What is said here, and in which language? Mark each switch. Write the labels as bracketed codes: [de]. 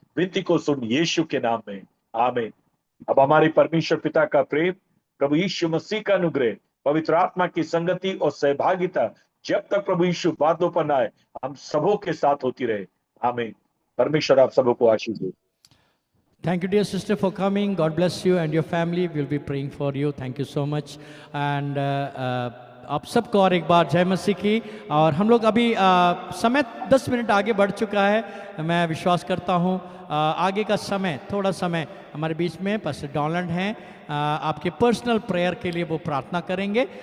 [hi] विनती को सुन यीशु के नाम में, आमीन। अब हमारे परमेश्वर पिता का प्रेम, प्रभु यीशु मसीह का अनुग्रह, पवित्र आत्मा की संगति और सहभागिता जब तक प्रभु यीशु बातों पर ना आए हम सबों के साथ होती रहे। आमीन। परमेश्वर आप सबों को आशीष दे। [en] Thank you, dear sister, for coming. God bless you and your family. We'll be praying for you. Thank you so much. [hi] And आप सबको और एक बार जय मसीह की। और हम लोग अभी समय 10 मिनट आगे बढ़ चुका है। मैं विश्वास करता हूँ आगे का समय, थोड़ा समय हमारे बीच में पास्टर डॉनल्ड हैं, आपके पर्सनल प्रेयर के लिए वो प्रार्थना करेंगे।